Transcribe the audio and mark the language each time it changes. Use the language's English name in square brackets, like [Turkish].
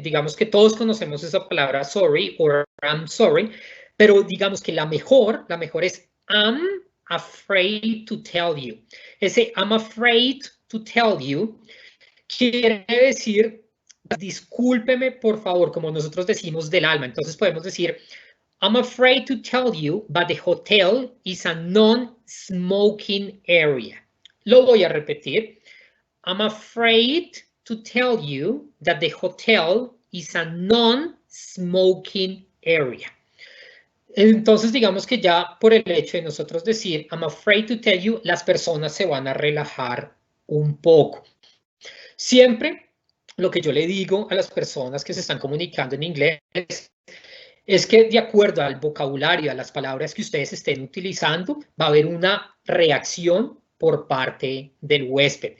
[Spanish] Digamos que todos conocemos esa palabra sorry o [English] I'm sorry, [Spanish] pero digamos que la mejor es [English] I'm afraid to tell you. [Spanish] Ese [English] I'm afraid to tell you [Spanish] quiere decir discúlpeme por favor, como nosotros decimos del alma. Entonces podemos decir [English] I'm afraid to tell you, but the hotel is a non-smoking area. [Spanish] Lo voy a repetir. [English] I'm afraid to tell you that the hotel is a non-smoking area. [Spanish] Entonces, digamos que ya por el hecho de nosotros decir [English] I'm afraid to tell you, [Spanish] las personas se van a relajar un poco. Siempre lo que yo le digo a las personas que se están comunicando en inglés es que de acuerdo al vocabulario, a las palabras que ustedes estén utilizando, va a haber una reacción por parte del huésped.